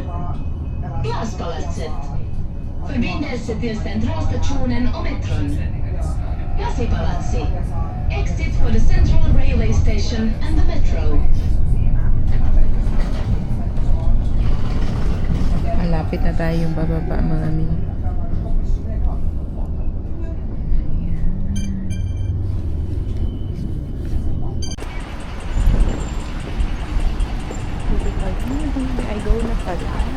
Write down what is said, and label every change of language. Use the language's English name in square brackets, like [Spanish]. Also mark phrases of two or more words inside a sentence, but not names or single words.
[Swedish] Glaspalatset. Förbindelse till centralstationen och metron. [Finnish] Lasipalatsi. [English] Exit for the Central Railway Station and the metro. [Filipino] Malapit na tayong bababa mga mi. I go na pala.